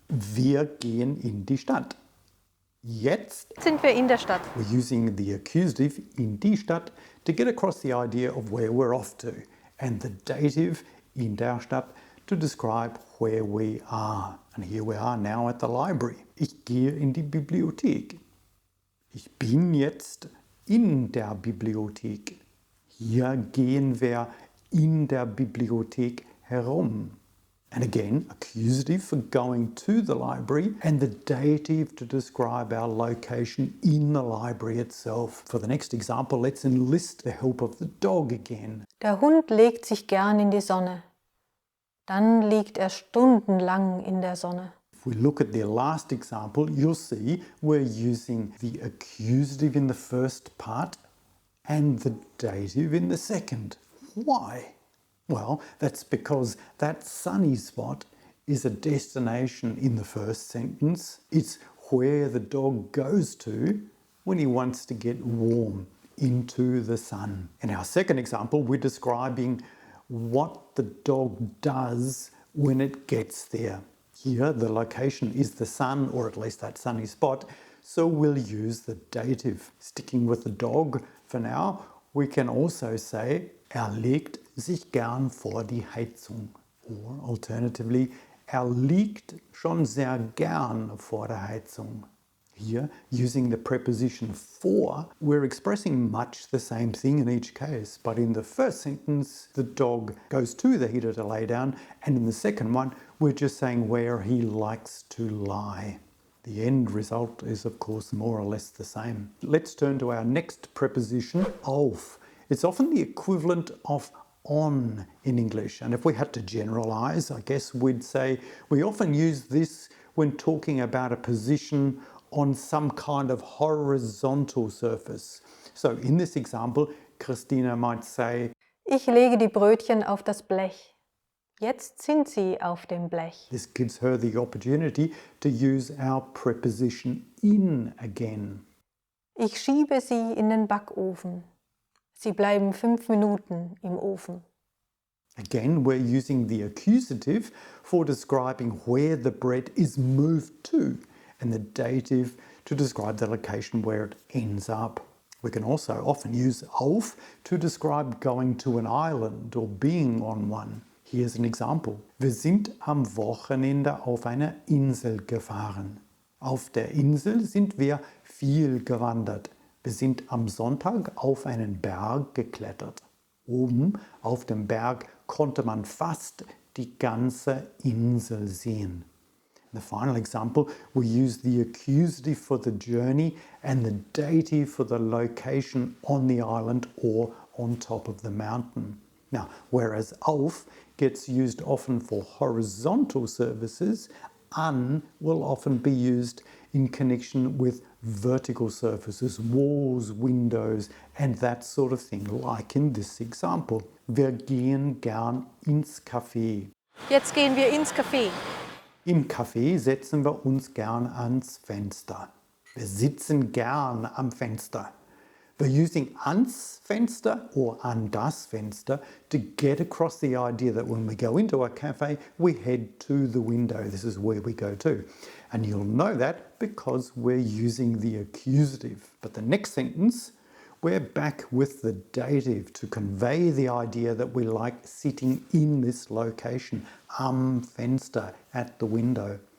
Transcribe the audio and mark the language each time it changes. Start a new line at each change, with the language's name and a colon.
German: Wir gehen in die Stadt. Jetzt sind wir in der Stadt.
English: We're using the accusative
German: in die Stadt
English: to get across the idea of where we're off to, and the dative
German: in der Stadt
English: to describe where we are. And here we are now at the library.
German: Ich gehe in die Bibliothek. Ich bin jetzt in der Bibliothek. Hier gehen wir in der Bibliothek herum.
English: And again, accusative for going to the library, and the dative to describe our location in the library itself. For the next example, let's enlist the help of the dog again.
German: Der Hund legt sich gern in die Sonne. Dann liegt er stundenlang in der Sonne.
English: If we look at the last example, you'll see we're using the accusative in the first part and the dative in the second. Why? Well, that's because that sunny spot is a destination in the first sentence. It's where the dog goes to when he wants to get warm, into the sun. In our second example, we're describing what the dog does when it gets there. Here, the location is the sun, or at least that sunny spot, so we'll use the dative. Sticking with the dog for now, we can also say,
German: legt sich gern vor die Heizung.
English: Or alternatively,
German: liegt schon sehr gern vor der Heizung.
English: Here, using the preposition for, we're expressing much the same thing in each case. But in the first sentence, the dog goes to the heater to lay down, and in the second one, we're just saying where he likes to lie. The end result is, of course, more or less the same. Let's turn to our next preposition, auf. It's often the equivalent of on in English, and if we had to generalize, I guess we'd say we often use this when talking about a position on some kind of horizontal surface. So in this example, Christina might say,
German: Ich lege die Brötchen auf das Blech. Jetzt sind sie auf dem Blech.
English: This gives her the opportunity to use our preposition in again.
German: Ich schiebe sie in den Backofen. Sie bleiben 5 Minuten im Ofen.
English: Again, we're using the accusative for describing where the bread is moved to, and the dative to describe the location where it ends up. We can also often use auf to describe going to an island or being on one. Here's an example.
German: Wir sind am Wochenende auf einer Insel gefahren. Auf der Insel sind wir viel gewandert. Wir sind am Sonntag auf einen Berg geklettert. Oben auf dem Berg konnte man fast die ganze Insel sehen.
English: In the final example, we use the accusative for the journey and the dative for the location on the island or on top of the mountain. Now, whereas auf gets used often for horizontal surfaces, an will often be used in connection with vertical surfaces, walls, windows, and that sort of thing, like in this example.
German: Wir gehen gern ins Café. Jetzt gehen wir ins Café. Im Café setzen wir uns gern ans Fenster. Wir sitzen gern am Fenster.
English: We're using
German: ans Fenster
English: or
German: an das Fenster
English: to get across the idea that when we go into a cafe, we head to the window. This is where we go to. And you'll know that because we're using the accusative. But the next sentence, we're back with the dative to convey the idea that we like sitting in this location,
German: am Fenster,
English: at the window.